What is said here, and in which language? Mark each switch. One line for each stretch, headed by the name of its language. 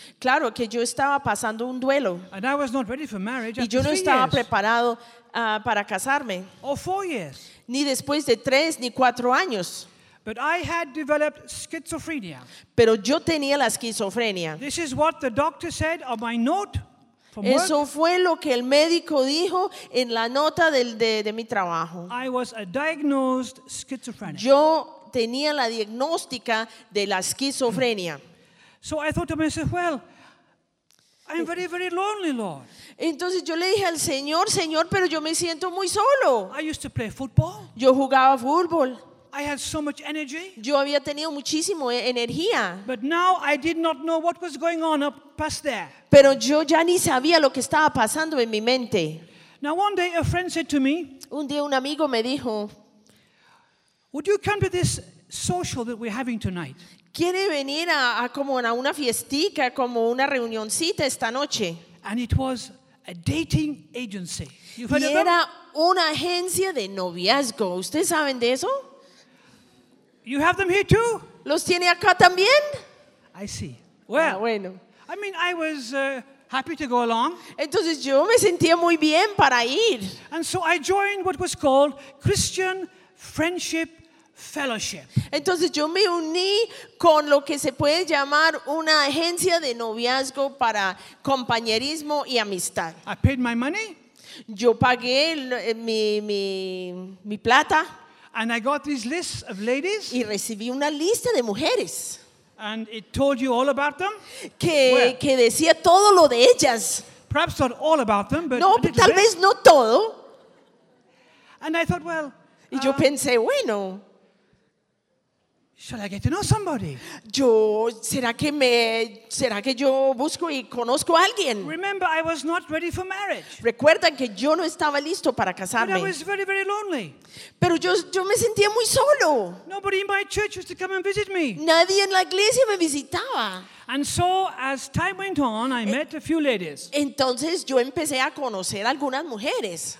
Spanish: Claro que yo estaba pasando un duelo.
English: And I was not ready for marriage.
Spanish: Y yo no estaba
English: years.
Spanish: Preparado para casarme.
English: Or 4 years.
Spanish: Ni después de 3 ni 4 años.
English: But I had developed schizophrenia.
Spanish: Pero yo tenía la esquizofrenia.
English: This is what the doctor said on my note.
Spanish: Eso fue lo que el médico dijo en la nota de mi trabajo.
English: I was a diagnosed schizophrenic.
Spanish: Yo tenía la diagnóstica de la esquizofrenia.
English: So I thought to myself, well, I'm very, very lonely, Lord.
Spanish: Entonces yo le dije al Señor, Señor, pero yo me siento muy solo.
English: I used to play football.
Spanish: Yo jugaba fútbol.
English: I had so much energy.
Spanish: Yo había tenido muchísimo energía.
English: But now I did not know what was going on up past there.
Spanish: Pero yo ya ni sabía lo que estaba pasando en mi mente.
English: Now one day a friend said to me.
Spanish: Un día un amigo me dijo.
English: Would you come to this social that we're having tonight?
Spanish: ¿Quiere venir a como a una fiestica, como una reunioncita esta noche?
English: And it was a dating agency.
Spanish: Y era una agencia de noviazgo. ¿Ustedes saben de eso?
English: You have them here too?
Spanish: ¿Los tiene acá también?
English: I see.
Spanish: Well, bueno.
English: I mean, I was happy to go along.
Spanish: Entonces yo me sentía muy bien para ir.
English: And so I joined what was called Christian Friendship Fellowship.
Spanish: Entonces yo me uní con lo que se puede llamar una agencia de noviazgo para compañerismo y amistad.
English: I paid my money.
Spanish: Yo pagué mi plata.
English: And I got these lists of ladies.
Spanish: Y recibí una lista de mujeres.
English: And it told you all about them.
Spanish: Que decía todo lo de ellas.
English: Perhaps not all about them, but
Spanish: no, tal vez no todo.
English: And I thought, well.
Spanish: Y yo pensé, bueno.
English: Shall I get to know somebody?
Spanish: ¿Será que yo busco y conozco a alguien?
English: Remember, I was not ready for marriage.
Spanish: Recuerda que yo no estaba listo para casarme.
English: But I was very, very lonely.
Spanish: Pero yo me sentía muy solo.
English: Nobody in my church used to come and visit me.
Spanish: Nadie en la iglesia me visitaba.
English: And so, as time went on, I met a few ladies.
Spanish: Entonces yo empecé a conocer algunas mujeres.